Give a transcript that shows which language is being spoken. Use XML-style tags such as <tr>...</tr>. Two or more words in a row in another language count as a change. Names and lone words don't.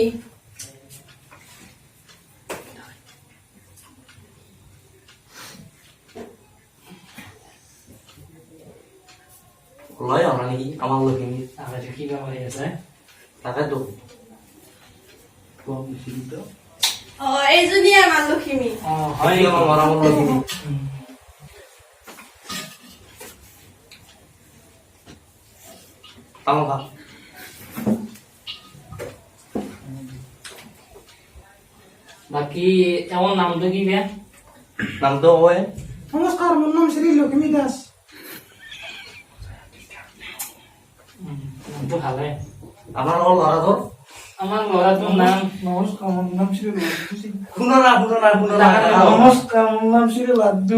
<as>লয় অনা নেকি আমাৰ লখিমী কি কাম কৰি আছে তাকেতো এইজনী আমাৰ লক্ষ্মী হয় আমাৰ মৰমৰ লখিমী আমা বাকি এমন নামটো কি বে নামটো হয় নমস্কাৰ মোৰ নাম শ্ৰী লক্ষ্মী দাস নামটো ভালে আমাৰ ল'ৰাটোৰ আমার ল'ৰাটোৰ নাম নমস্কাৰ মোৰ নাম শ্ৰী লাড্ডু শুনো না নমস্কাৰ মোৰ নাম শ্ৰী লাড্ডু</as>